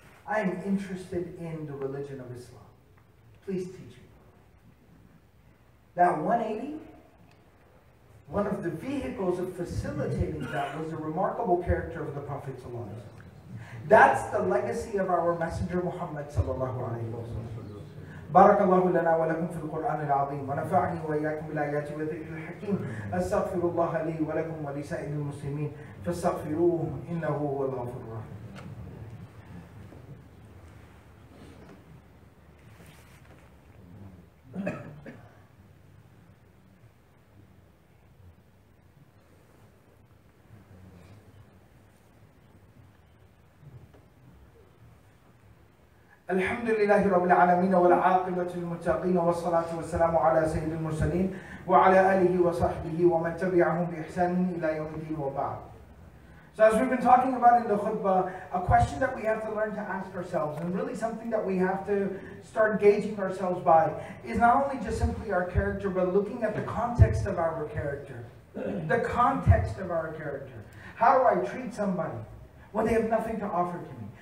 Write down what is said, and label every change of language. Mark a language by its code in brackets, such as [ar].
[en] I am interested in the religion of Islam. Please teach me. That 180, one of the vehicles of facilitating that was the remarkable character of the Prophet ﷺ. That's the legacy of our Messenger Muhammad sallallahu alaihi wasallam. [ar] بارك الله لنا ولكم في القرآن العظيم ونفعني وإياكم بالآيات والذكر الحكيم أستغفر الله لي ولكم ولسائر المسلمين فاستغفروه إنه هو الغفور الرحيم. الحمد لله رب العالمين والعاقبة للمتقين والصلاة والسلام على سيد المرسلين وعلى آله وصحبه ومن تبعهم بإحسان إلى يوم الدين وبعد. [en] So as we've been talking about in the khutbah, a question that we have to learn to ask ourselves, and really something that we have to start gauging ourselves by, is not only just simply our character, but looking at the context of our character. The context of our character. How do I treat somebody when they have nothing to offer to me?